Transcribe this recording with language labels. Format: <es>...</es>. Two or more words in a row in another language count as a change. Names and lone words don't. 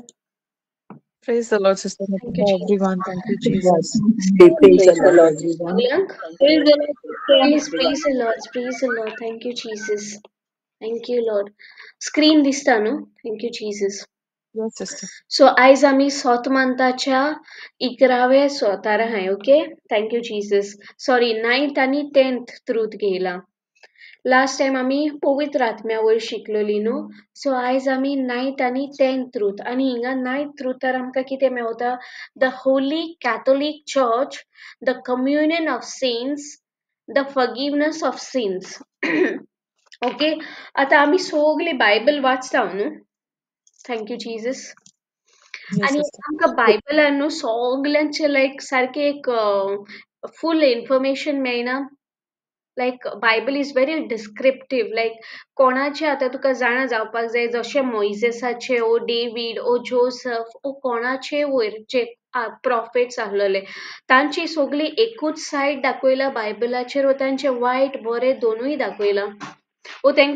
<en>Praise the Lord, Sister Thank you, Nikita, Jesus. everyone. Thank you, Jesus. Praise the Praise the Lord, Lord. everyone. Priyank? Praise the Lord, sister. Praise the Lord. Praise the Lord. Thank you, Jesus. Thank you, Lord. Screen दिसता Thank you, Jesus. Yes, sister.</en> <kok>So आयज आमी सोतमांताच्या 11व्या स्वतार हाय</kok> <en>okay thank you Jesus sorry</en> <kok>9th आणि 10th ट्रूथ घेयला</kok> <en>last time</en> <kok>आमी पवित्र आत्म्या वयर शिकलोली न्हू सो आयज आमी 9th आणि 10th ट्रूथ आणि हिंगा 9th ट्रूथार आमकां कितें मेवता</kok> <en>the holy Catholic Church the communion of saints the forgiveness of sins</en> <kok>ओके आता आमी सगळी बायबल वाचता न्हू</kok> <en>thank you Jesus Yes, आणि sister.</en> <kok>आमकां बायबलान न्हू सगल्यांचे लायक सारखे एक</kok> <en>full information</en> <kok>मेळना लायक</kok> <en>Bible is very descriptive</en> <kok>लायक कोणाचे आतां तुका जाणा जावपाक जाय जशे मोइसेसाचे ओ डेवीड ओ जोसफ ओ कोणाचे वयर जे प्रॉफिट्स आहलोले तांची सगळी एकूच सायड दाखयला बायबलाचेर वो तांचे वायट बरे दोनूय दाखयला वो तांकां</kok>